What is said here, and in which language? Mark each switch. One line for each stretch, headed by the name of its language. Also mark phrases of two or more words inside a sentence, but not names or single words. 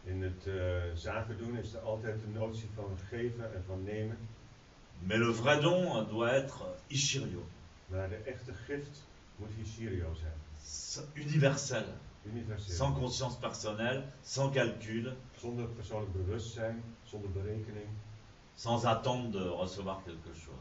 Dutch: In het zaken doen is er altijd de notie van geven en van nemen.
French: Mais le vrai don doit être Ishirio,
Dutch: Maar de echte gift moet Hishirio zijn.
French: universel,
Dutch: Universeel.
French: sans conscience personnelle, sans calcul,
Dutch: Zonder persoonlijk bewustzijn, zonder berekening.
French: sans attendre de recevoir quelque chose.